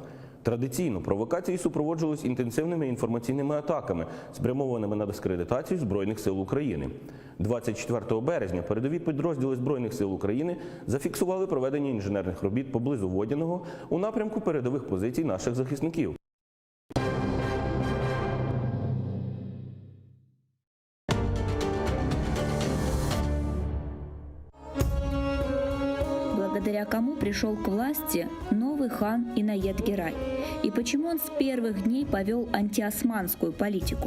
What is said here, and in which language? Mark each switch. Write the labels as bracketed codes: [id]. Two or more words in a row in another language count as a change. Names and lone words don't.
[uk] Традиційно провокації супроводжувались інтенсивними інформаційними атаками, спрямованими на дискредитацію Збройних сил України. 24 березня передові підрозділи Збройних сил України зафіксували проведення інженерних робіт поблизу Водяного у напрямку передових позицій наших захисників. [ru] Благодаря кому пришел к власти новый хан Инаят Герай? И почему он с первых дней повел антиосманскую политику?